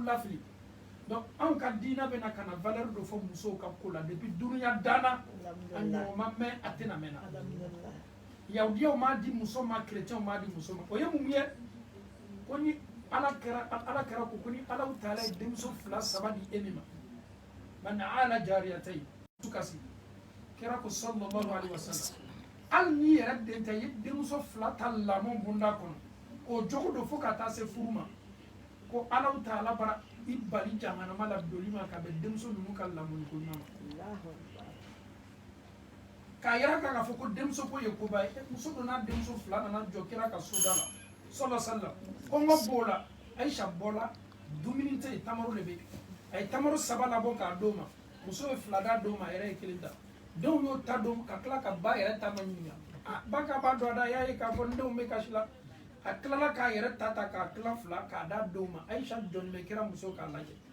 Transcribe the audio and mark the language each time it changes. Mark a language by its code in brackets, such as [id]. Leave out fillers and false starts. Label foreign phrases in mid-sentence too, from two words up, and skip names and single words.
[bm] lafili donc anw ka diina bɛna ka na valeur dɔ fɔ musow ka ko la depuis dunuya danna a ɲɔgɔn ma mɛn a tɛna mɛn na yahudiyaw m'a di muso ma chrétienw m'a di muso ma o ye mun ye ko ni ala kɛra ko ni ala taala ye denmuso 2-3 di e min ma [ar] من عال جاريتين [bm] tukasi kɛra ko [ar] صلى الله عليه وسلم [bm] hali n'i yɛrɛ den tɛ i ye denmuso 2 ta lamɔ bunda kɔnɔ k'o jogo don fo ka taa se furu ma ko ala taala bara i bali jahanama la doli ma ka bɛn denmuso ninnu ka lamɔliko ɲuman ma k'a yira k'a fɔ ko denmuso ko ye koba ye muso dɔ n'a denmuso 2 nana jɔ kira ka soda la [ar] صلى الله عليه وسلم [bm] kɔngɔ b'o la Aisha bɔla dumuni tɛ yen tamaro de bɛ yen a ye tamaro 3 labɔ k'a d'o ma muso ye 2 d'a d'o ma a yɛrɛ ye 1 ta denw y'o ta don ka tila ka ba yɛrɛ ta ma ɲininka ba ka ba dɔ da y'a ye k'a fɔ n denw bɛ kasi la a tilala k'a yɛrɛ ta k'a tila 2 k'a d'a d'o ma Aisha jɔni bɛ kira muso k'a lajɛ